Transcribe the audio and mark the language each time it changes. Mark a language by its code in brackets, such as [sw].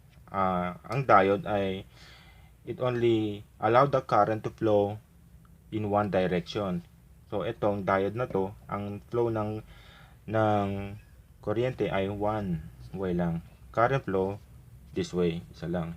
[tl] Ang diode ay [en] it only allow the current to flow in one direction. [tl] So itong diode na to, ang flow ng kuryente ay one way lang. [en] Current flow this way, [tl] isa lang.